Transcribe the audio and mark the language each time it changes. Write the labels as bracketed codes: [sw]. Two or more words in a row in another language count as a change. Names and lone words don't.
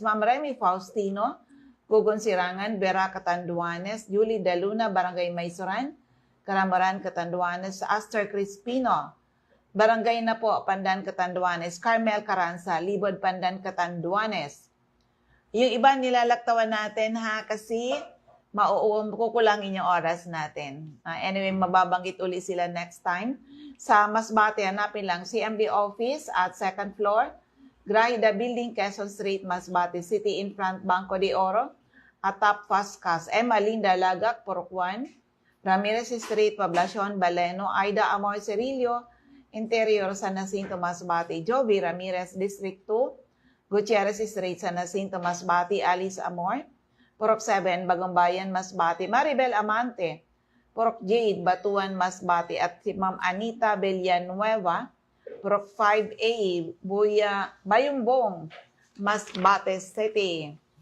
[tl] Ma'am Remy Faustino, Gugon Sirangan, Vera Catanduanes, Julie De Luna, Barangay Maysuran, Karamaran, Catanduanes, Aster Crispino, Barangay na po, Pandan, Catanduanes, Carmel Caranza, Libod, Pandan, Catanduanes. Yung iba nilalaktawan natin, ha, kasi kukulangin yung oras natin. Anyway, mababanggit uli sila [en] next time. [tl] Sa Masbate, hanapin lang CMD Office at [en] second floor, [tl] Grahida Building, Quezon Street, Masbate City, [en] in front [tl] Banco de Oro, at Top Fastcas, Emma Linda Lagak, Purok 1, Ramirez Street, Poblacion, Baleno, Aida Amor Cerillo, Interior, San Jacinto, Masbate, Jovi Ramirez, District 2, Gutierrez Street, San Jacinto, Masbate, Alice Amor, Purok 7, Bagong Bayan, Masbate, Maribel Amante, Purok Jade, Batuan, Masbate, at si Ma'am Anita Villanueva, Purok 5A, Bayumbong, Masbate City.